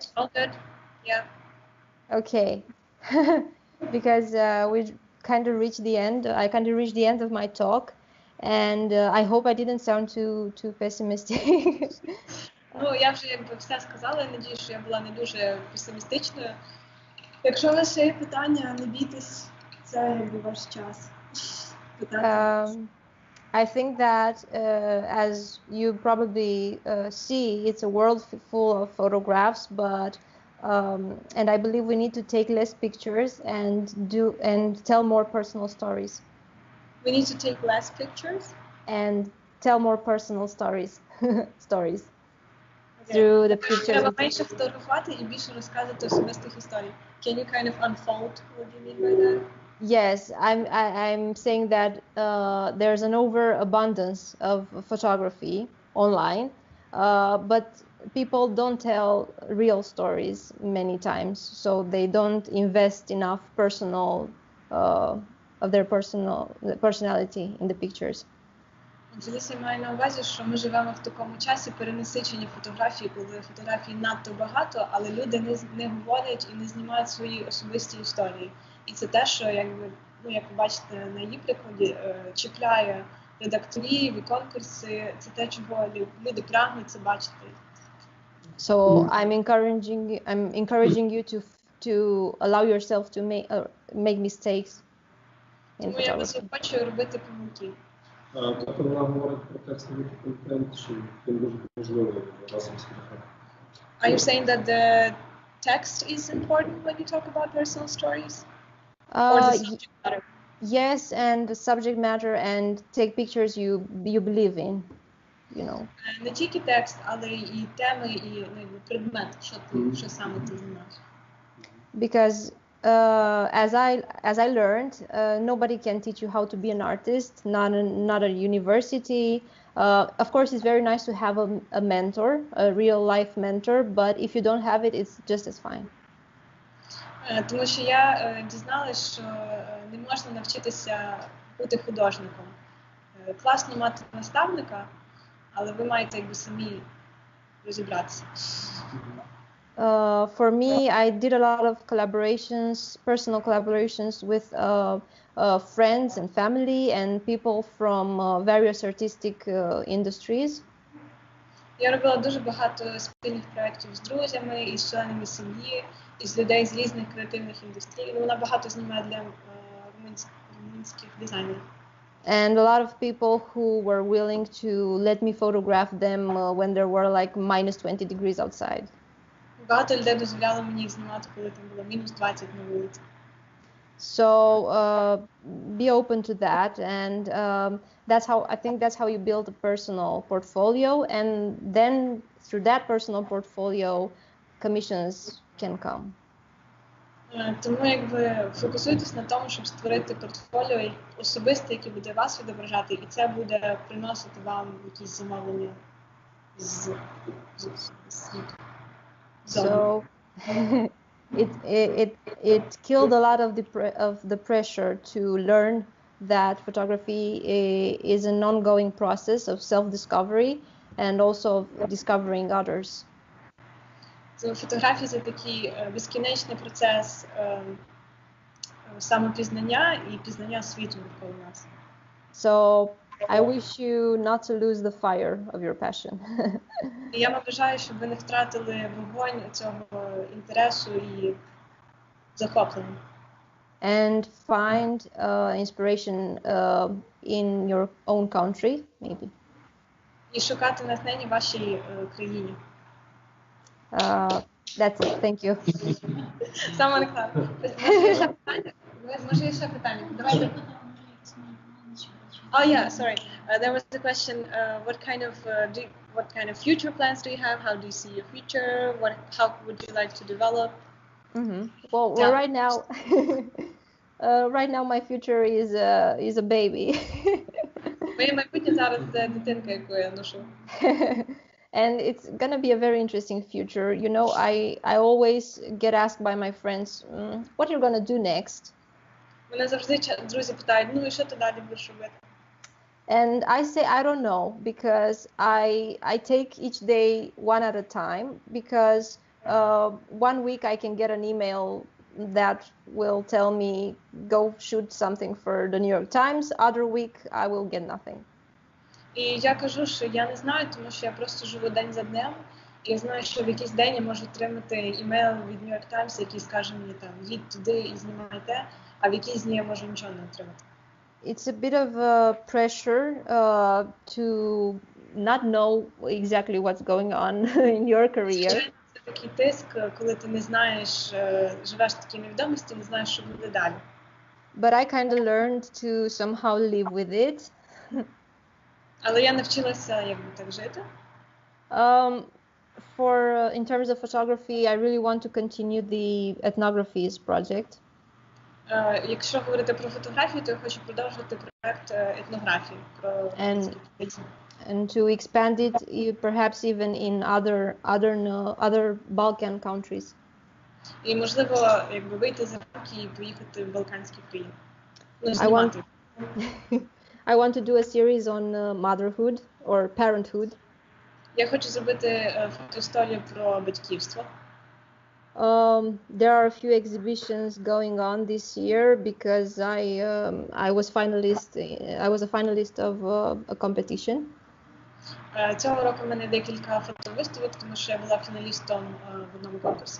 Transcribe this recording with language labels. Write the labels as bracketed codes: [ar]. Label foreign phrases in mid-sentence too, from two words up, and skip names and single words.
[en] All good. Yeah. Okay. Because we kind of reached the end. I kind of reached the end of my talk, and I hope I didn't sound too pessimistic. [uk] Я вже все сказала, я надію, що я була не дуже песимістичною. Якщо у вас ще є питання, не бійтесь, це ваш час. [en] I think that as you probably see, it's a world full of photographs, but and I believe we need to take less pictures and tell more personal stories. We need to take less pictures and tell more personal stories. Through the pictures. [uk] Треба менше фотографувати і більше розказувати особистих історій. [en] Can you kind of unfold what you mean by that? Yes, I'm saying that there's an overabundance of photography online, but people don't tell real stories many times, so they don't invest enough of their personality in the pictures. [uk] Фелісія має на увазі, що ми живемо в такому часі перенасичення фотографій, коли фотографій надто багато, але люди не говорять і не знімають свої особисті історії. І це те, що, як ви бачите на її прикладі, чіпляє редакторів і конкурси. Це те, чого люди прагнуть це бачити. [en] So I'm encouraging you to allow yourself to make mistakes in [uk] Тому я вас [en] photography. [uk] хочу робити помилки. Тобто вона говорить про текстовий контент, що він дуже важливий разом з фотографією. [en] Are you saying that the text is important when you talk about personal stories? Or the subject matter? Yes, and the subject matter and take pictures you believe in, you know. [uk] Не тільки текст, але і теми, і предмет, що саме ти знімаєш. [en] Because as I learned, nobody can teach you how to be an artist, not a university. Of course, it's very nice to have a mentor, a real life mentor, but if you don't have it, it's just as fine. [uk] Тому що я дізналась, що не можна навчитися бути художником. Класно мати наставника, але ви маєте якби самі розібратися. [en] For me, I did a lot of collaborations, personal collaborations with friends and family and people from various artistic industries. [uk] Я робила дуже багато спільних проєктів з друзями, із членами сім'ї, із людей з різних креативних індустрій. Вона багато знімає для румунських дизайнерів. [en] And a lot of people who were willing to let me photograph them when there were like minus 20 degrees outside. [uk] Багато людей дозволяло мені їх знімати, коли там було мінус 20 на вулиці. [en] So be open to that, and that's how you build a personal portfolio, and then through that personal portfolio, commissions can come. [uk] Тому якби фокусуйтесь на тому, щоб створити портфоліо особисте, яке буде вас відображати, і це буде приносити вам якісь замовлення з світу. [en] So it killed a lot of the pressure to learn that photography is an ongoing process of self-discovery and also of discovering others. [uk] Фотографія – це такий безкінечний процес самопізнання і пізнання світу навколо нас. [en] So I wish you not to lose the fire of your passion. [uk] І я вам бажаю, щоб ви не втратили вогонь цього інтересу і захоплення. [en] And find inspiration in your own country, maybe. [uk] І шукати натхнення в вашій країні. [en] That's it. Thank you. [uk] Саме накладно. Може є ще питання? Давайте. [en] Oh yeah, sorry. There was a question. What kind of future plans do you have? How do you see your future? How would you like to develop? Mm-hmm. Well, right now my future is a baby. [uk] Моє майбутнє зараз це дитинка, яку я ношу. [en] And it's gonna be a very interesting future. You know, I always get asked by my friends, what you're gonna do next? [uk] Мене завжди друзі питають, ну і що ти далі будеш робити? [en] And I say I don't know, because I take each day one at a time, because one week I can get an email that will tell me go shoot something for the New York Times. Other week I will get nothing. [uk] І я кажу, що я не знаю, тому що я просто живу день за днем. І я знаю, що в якийсь день я можу отримати імейл від New York Times, який скаже мені там, їдь туди і знімай те, а в якийсь дні я можу нічого не отримати. [en] It's a bit of pressure to not know exactly what's going on in your career. [uk] Це такий тиск, коли ти не знаєш, живеш в такій невідомості, не знаєш, що буде далі. [en] But I kind of learned to somehow live with it. [uk] Але я навчилася якби так жити. [en] In terms of photography, I really want to continue the ethnographies project. [uk] Якщо говорити про фотографію, то я хочу продовжити проект етнографії про [en] and to expand it perhaps even in other Balkan countries. [uk] І можливо, якби вийти за рамки і поїхати в Балканські країни. [en] I want to do a series on motherhood or parenthood. [uk] Я хочу зробити фотоісторію про батьківство. [en] There are a few exhibitions going on this year because I was a finalist of a competition. [uk] Цього року в мене декілька фотовиставок, тому що я була фіналістом в одному конкурсі.